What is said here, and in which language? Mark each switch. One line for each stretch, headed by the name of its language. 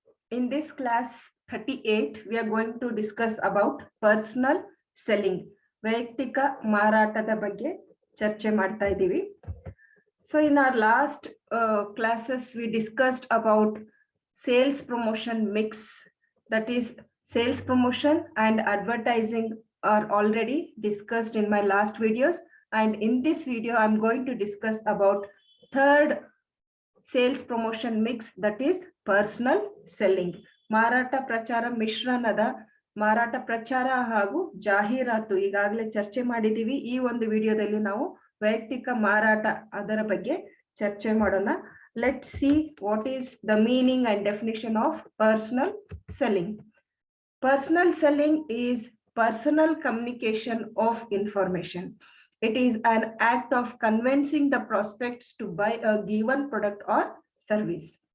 English: In this class 38, we are going to discuss about personal selling.
Kannada: ವೈಯಕ್ತಿಕ ಮಾರಾಟದ ಬಗ್ಗೆ ಚರ್ಚೆ ಮಾಡ್ತಾ ಇದ್ದೀವಿ.
English: So in our last classes, we discussed about sales promotion mix. That is, sales promotion and advertising are already discussed in my last videos. And in this video, I'm going to discuss about third sales promotion mix, that is personal selling.
Kannada: ಮಾರಾಟ ಪ್ರಚಾರ ಮಿಶ್ರಣದ ಮಾರಾಟ ಪ್ರಚಾರ ಹಾಗೂ ಜಾಹೀರಾತು ಈಗಾಗಲೇ ಚರ್ಚೆ ಮಾಡಿದೀವಿ. ಈ ಒಂದು ವಿಡಿಯೋದಲ್ಲಿ ನಾವು ವೈಯಕ್ತಿಕ ಮಾರಾಟ ಅದರ ಬಗ್ಗೆ ಚರ್ಚೆ ಮಾಡೋಣ.
English: Let's see what is the meaning and definition of personal selling. Personal selling is personal communication of information. It is an act of convincing the prospects to buy a given product or service.